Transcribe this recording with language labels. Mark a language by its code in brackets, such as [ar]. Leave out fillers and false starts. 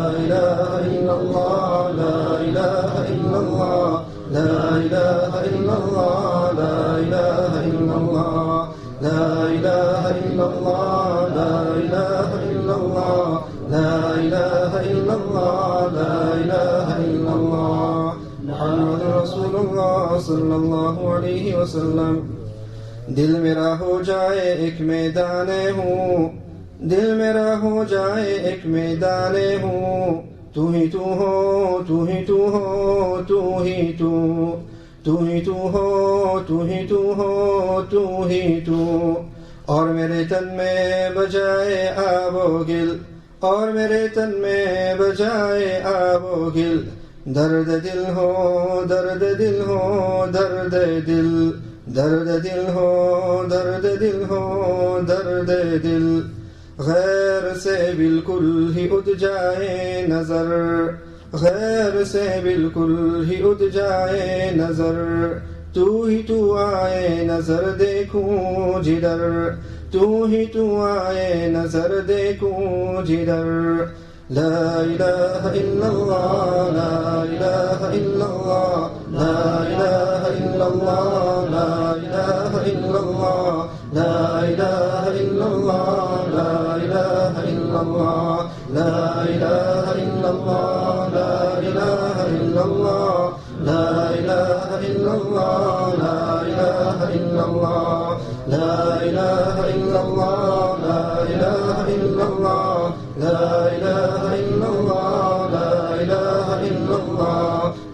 [ar] إله إلا الله لا إله إلا الله لا إله إلا الله لا إله إلا الله لا إله إلا الله لا إله إلا الله لا إله إلا الله لا إله إلا الله محمد رسول اللہ صلی اللہ علیہ وسلم. [ur] دل میرا ہو جائے ایک میدان ہوں، دل میرا ہو جائے ایک میدان ہوں، تو ہی تو ہو تو ہی تو ہو تو ہی تو تو ہی تو ہو تو ہی تو ہو تو ہی تو. اور میرے تن میں بجائے آب و گل، اور میرے تن میں بجائے آب و گل، درد دل ہو درد دل ہو درد دل، درد دل ہو درد دل ہو درد دل. غیر سے بالکل ہی اٹھ جائے نظر، غیر سے بالکل ہی اٹھ جائے نظر، تو ہی تو آئے نظر دیکھوں جدھر، تو ہی تو آئے نظر دیکھوں جدھر. [ar] لا إله إلا الله لا إله إلا الله لا إله إلا الله لا إله إلا الله لا إله إلا الله لا إله إلا الله لا إله إلا الله لا إله إلا الله لا إله إلا الله لا إله إلا الله لا إله إلا الله لا إله إلا الله لا إله إلا الله لا إله إلا الله